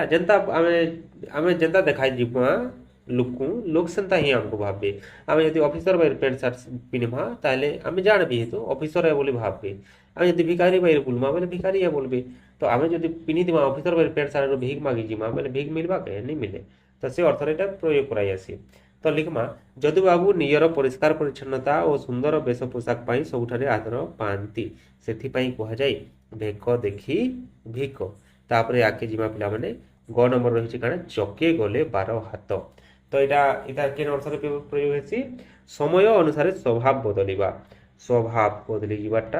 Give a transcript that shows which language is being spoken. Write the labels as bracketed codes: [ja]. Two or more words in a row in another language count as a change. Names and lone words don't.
[or] ଯେନ୍ତା ଆମେ ଯେନ୍ତା ଦେଖାଇ ଯିବା ଲୋକ ସେନ୍ତା ହିଁ ଆମକୁ ଭାବବେ। ଆମେ ଯଦି ଅଫିସର ବାଇରେ ପ୍ୟାଣ୍ଟ ସାର୍ଟ ପିନ୍ଧମା ତାହେଲେ ଆମେ ଜାଣବି ହେତୁ ଅଫିସର ବୋଲି ଭାବବେ। ଆମେ ଯଦି ଭିକାରୀ ବାଇରେ ବୁଲମା ବୋଲେ ଭିକାରୀ ବୋଲବେ। ତ ଆମେ ଯଦି ପିନ୍ଧିଥିବା ଅଫିସର ବାଇରେ ପ୍ୟାଣ୍ଟ ସାର୍ଟ ଭିକ ମାଗି ଯିମା ବୋଲେ ଭିକ ମିଲବା କେ ନି ମିଲେ। ତ ସେ ଅର୍ଥରେ ଏଟା ପ୍ରୟୋଗ କରାଇ ଆସି। ତ ଲିଖମା ଯଦୁବାବୁ ନିଜର ପରିଷ୍କାର ପରିଚ୍ଛନ୍ନତା ଓ ସୁନ୍ଦର ବେଶ ପୋଷାକ ପାଇଁ ସବୁଠାରେ ଆଦର ପାଆନ୍ତି, ସେଥିପାଇଁ କୁହାଯାଏ ଭେକ ଦେଖି ଭିକ। ତାପରେ ଆଗକେ ଯିବା ପିଲାମାନେ ଗ ନମ୍ବର ରହିଛି କାଣା ଚକେ ଗଲେ 12 ହାତ। ତ ଏଇଟା କେନ୍ ଅର୍ଥରେ ପ୍ରয়োଗ ହେସି ସମୟ ଅନୁସାରେ ସ୍ୱଭାବ ବଦଳିବା, ସ୍ୱଭାବ ବଦଳି ଯିବାରଟା।